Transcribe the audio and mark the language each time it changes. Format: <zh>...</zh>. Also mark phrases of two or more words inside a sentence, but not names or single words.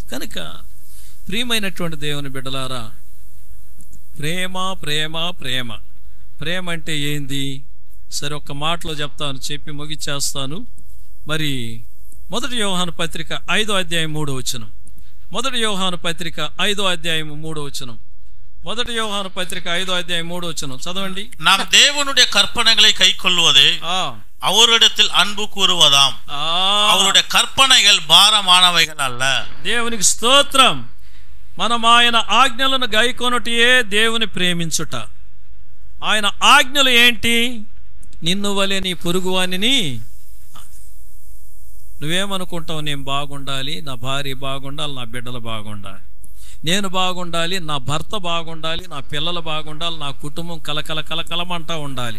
<te>కనుక ప్రియమైనటువంటి దేవుని బిడ్డలారా, ప్రేమ ప్రేమ ప్రేమ ప్రేమ అంటే ఏంది? సరే, ఒక్క మాటలో చెప్తాను, చెప్పి ముగిచ్చేస్తాను. మరి 1 యోహాను పత్రిక 5వ అధ్యాయం 3వ వచనం. 1 యోహాను పత్రిక 5వ అధ్యాయం 3వ వచనం.</te> <ta>1 யோவான் பத்திரிகை 5వ அத்தியாயம் 3వ வசனம் చదవండి. நாம் தேவனுடைய கற்பனைகளை கைக்கொள்வதே அவரிடத்தில் அன்பு கூறுவதாம். அவருடைய கற்பனைகள் భారమానவைகள் அல்ல.</ta> <te>దేవునికి స్తోత్రం. మనం ఆయన ఆజ్ఞలను గైకొనుటయే దేవుని ప్రేమించుట. ఆయన ఆజ్ఞలు ఏంటి? నిన్ను వలె నీ పొరుగువానిని. నువ్వేమనుకుంటావు? నేను బాగుండాలి, నా భార్య బాగుండాలి, నా బిడ్డలు బాగుండాలి, నేను బాగుండాలి, నా భర్త బాగుండాలి, నా పిల్లలు బాగుండాలి, నా కుటుంబం కలకల కలకలమంటా ఉండాలి.</te>